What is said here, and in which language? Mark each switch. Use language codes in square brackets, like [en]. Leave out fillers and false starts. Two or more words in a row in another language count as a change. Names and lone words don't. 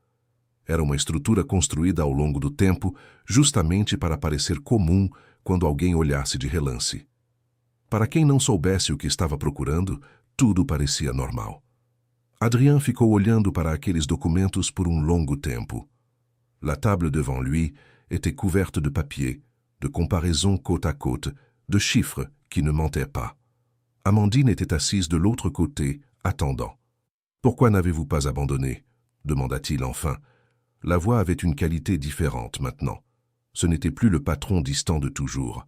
[pt] Era uma estrutura construída ao longo do tempo justamente para parecer comum quando alguém olhasse de relance. Para quem não soubesse o que estava procurando, tudo parecia normal. Adrien ficou olhando para aqueles documentos por um longo tempo. [fr] La table devant lui était couverte de papier, de comparaisons côte à côte, de chiffres qui ne mentaient pas. Amandine était assise de l'autre côté, attendant. « Pourquoi n'avez-vous pas abandonné ?» demanda-t-il enfin. La voix avait une qualité différente maintenant. Ce n'était plus le patron distant de toujours.